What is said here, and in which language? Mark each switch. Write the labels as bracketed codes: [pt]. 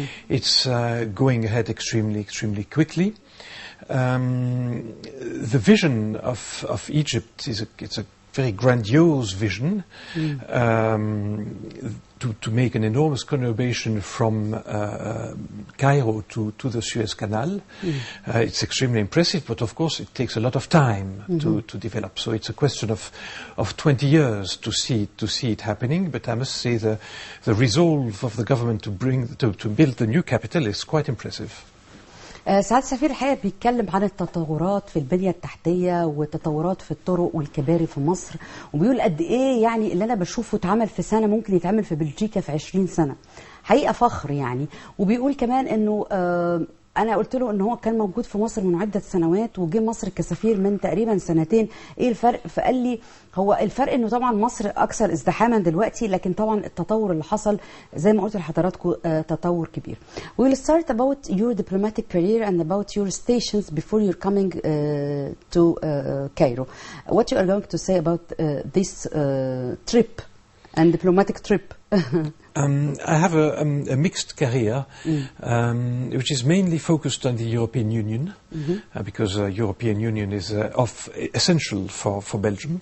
[en] It's going ahead extremely quickly. The vision of Egypt it's a very grandiose vision to make an enormous conurbation from Cairo to the Suez Canal. It's extremely impressive, but of course it takes a lot of time to develop. So it's a question of 20 years to see it happening. But I must say the resolve of the government to build the new capital is quite impressive. [ar] سعادة السفير الحقيقة بيتكلم عن التطورات في البنية التحتية والتطورات في الطرق والكباري في مصر، وبيقول قد ايه يعني اللي انا بشوفه اتعمل في سنة ممكن يتعمل في بلجيكا في 20 سنة. حقيقة فخر يعني. وبيقول كمان انه انا قلت له ان هو كان موجود في مصر من عده سنوات وجه مصر كسفير من تقريبا سنتين، ايه الفرق؟ فقال لي هو الفرق انه طبعا مصر اكثر ازدحاما دلوقتي، لكن طبعا التطور اللي حصل زي ما قلت لحضراتكم تطور كبير. [en] We'll start about your diplomatic career and about your stations before you're coming to Cairo. What you are going to say about this trip and diplomatic trip? I have a mixed career, which is mainly focused on the European Union, because the European Union is essential for Belgium.